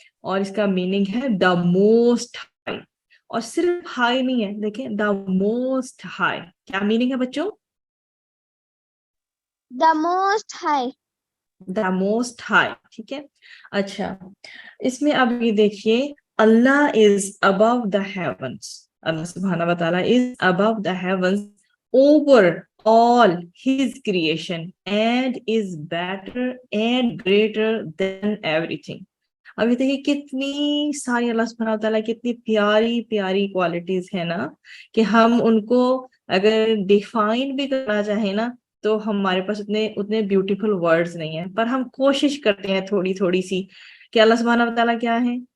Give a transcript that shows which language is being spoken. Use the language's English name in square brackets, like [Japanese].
[Urdu] اور اس کا میننگ ہے [English] The most high. [Urdu] اور صرف ہائی نہیں ہے, دیکھیں دا موسٹ ہائی. کیا میننگ ہے بچوں؟ [English] The most high. The most high. [Urdu] ٹھیک ہے. اچھا, اس میں اب یہ دیکھیے, [English] اللہ is above the heavens. اللہ سبحانہ و تعالیٰ is above the heavens over all his creation and is better and greater than everything. [Urdu] اب یہ دیکھیے کتنی ساری اللہ سبحانہ وتعالیٰ کی اتنی پیاری پیاری کوالٹیز ہیں نا, کہ ہم ان کو اگر ڈیفائن بھی کرنا چاہیں نا تو ہمارے پاس اتنے بیوٹیفل ورڈز نہیں ہیں, پر ہم کوشش کرتے ہیں تھوڑی تھوڑی سی کہ اللہ سبحانہ وتعالیٰ کیا ہے.